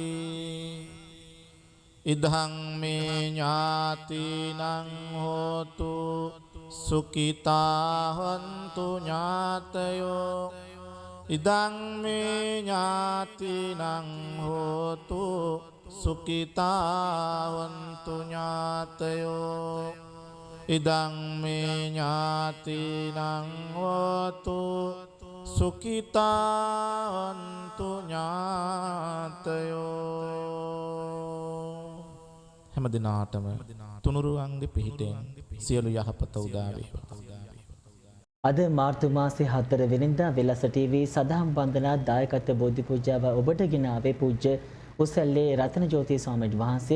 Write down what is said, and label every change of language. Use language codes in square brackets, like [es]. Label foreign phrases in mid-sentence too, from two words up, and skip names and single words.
[pi] ඉදං මේ ඥාතිනං හෝතු සුඛිතා හොන්තු ඥාතයෝ ඉදං මේ ඥාතිනං හෝතු සුඛිතා හොන්තු ඥාතයෝ ඉදං මේ ඥාතිනං හෝතු සුඛිතා හොන්තු ඥාතයෝ [si] හැම දිනාටම තුනුරුවන්ගේ පිහිටෙන් සියලු යහපත උදා වේවා. අද මාර්තු මාසේ 4 වෙනිදා වෙලස ටීවී සදහම් වන්දනා දායකත්ව බෝධි පූජාව ඔබට ගෙන ආවේ පූජ්‍ය උසල්ලේ රතනජෝති ස්වාමීන් වහන්සේ.